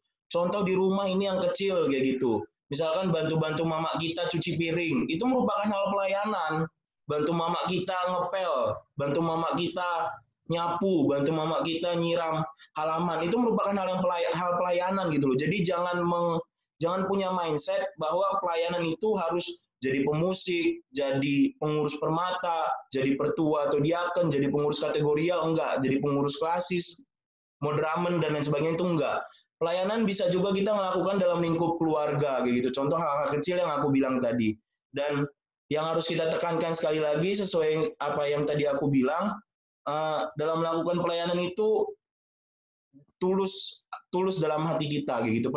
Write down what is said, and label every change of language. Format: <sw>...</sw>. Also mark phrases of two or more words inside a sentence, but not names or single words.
<id>Contoh di rumah ini yang kecil kayak gitu, misalkan bantu mama kita cuci piring, itu merupakan hal pelayanan. Bantu mama kita ngepel, bantu mama kita nyapu, bantu mama kita nyiram halaman, itu merupakan hal pelayanan gitu loh. Jadi jangan punya mindset bahwa pelayanan itu harus jadi pemusik, jadi pengurus permata, jadi pertua atau diaken, jadi pengurus kategorial, enggak, jadi pengurus klasis, modramen dan lain sebagainya, itu enggak. Pelayanan bisa juga kita melakukan dalam lingkup keluarga kayak gitu. Contoh hal-hal kecil yang aku bilang tadi. Dan yang harus kita tekankan sekali lagi sesuai apa yang tadi aku bilang, dalam melakukan pelayanan itu tulus dalam hati kita kayak gitu.</id>